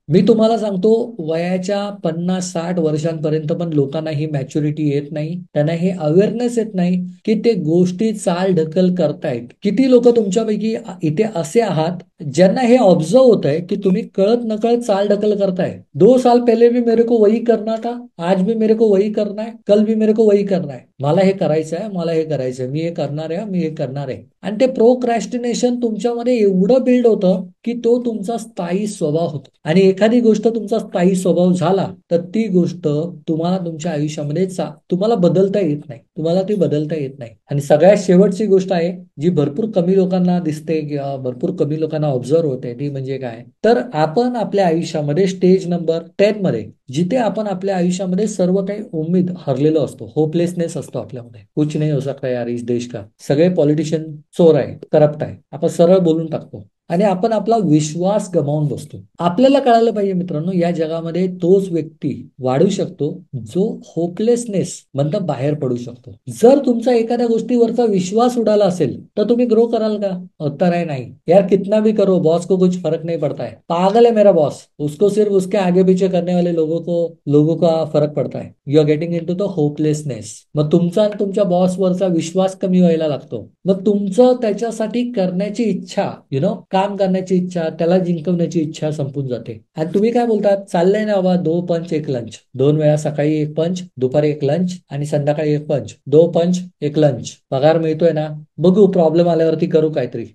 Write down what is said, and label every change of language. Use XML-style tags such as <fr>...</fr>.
<mr>मी तुम्हाला सांगतो, वयाच्या 50-60 वर्षांपर्यंत पण लोकांना ही मॅच्युरिटी येत नाही, त्यांना हे अवेअरनेस येत नाही की ते गोष्टी चालढकल करतायत. किती लोक तुमच्यापैकी इथे असे आहात ज्यांना हे ऑब्झर्व होत आहे की तुम्ही कळत नकळत चालढकल करताय.</mr> <hi>2 साल पहले भी मेरे को वही करना था, आज भी मेरे को वही करना है, कल भी मेरे को वही करना है.</hi> <mr>मला हे करायचं आहे, मला हे करायचं आहे, मी हे करणार आहे, मी हे करणार आहे. आणि ते प्रोक्रॅस्टिनेशन तुमच्यामध्ये एवढं बिल्ड होतं की तो तुमचा स्थायी स्वभाव होतो. आणि एखादी गोष्ट तुमचा स्थायी स्वभाव झाला तर ती गोष्ट तुम्हाला तुमच्या आयुष्यामध्ये तुम्हाला बदलता येत नाही. तुम्हाला ती बदलता येत नाही. आणि सगळ्यात शेवटची गोष्ट आहे जी भरपूर कमी लोकांना दिसते किंवा भरपूर कमी लोकांना ऑब्झर्व होते, ती म्हणजे काय? तर आपण आपल्या आयुष्यामध्ये स्टेज नंबर 10 मध्ये, जिथे आपण आपल्या आयुष्यामध्ये सर्व काही उमेद हरलेलो असतो, होपलेसनेस असतो आपल्यामध्ये,</mr> <hi>कुछ नाही हो सकता यार इस देश का,</hi> <mr>सगळे पॉलिटिशियन चोर आहे, करप्ट आहे, आपण सरळ बोलून टाकतो. आणि आपण आपला विश्वास गमावून बसतो. आपल्याला कळायला पाहिजे मित्रांनो, या जगामध्ये तोच व्यक्ती वाढू शकतो जो होपलेसनेस मधनं बाहेर पडू शकतो. जर तुमचा एखाद्या गोष्टीवरचा विश्वास उडाला असेल तर तुम्ही ग्रो कराल का? उत्तर आहे नाही.</mr> <hi>यार कितना भी करो, बॉस को कुछ फर्क नहीं पड़ता है. पागल है मेरा बॉस, उसको सिर्फ उसके आगे पीछे करने वाले लोगों का फरक पडता है.</hi> <en>You are getting into the hopelessness.</en> <mr>मग तुमचा आणि तुमच्या बॉसवरचा विश्वास कमी व्हायला लागतो. मग तुमचं त्याच्यासाठी करण्याची इच्छा, काम करण्याची इच्छा, त्याला जिंकवण्याची इच्छा संपून जाते. आणि तुम्ही काय बोलतात, चाललंय ना बाबा, 2 पंच 1 लंच, 2 वेळा सकाळी 1 पंच, दुपारी 1 लंच आणि संध्याकाळी 1 पंच, 2 पंच 1 लंच, पगार मिळतोय ना, बघू प्रॉब्लेम आल्यावरती करू काहीतरी.</mr>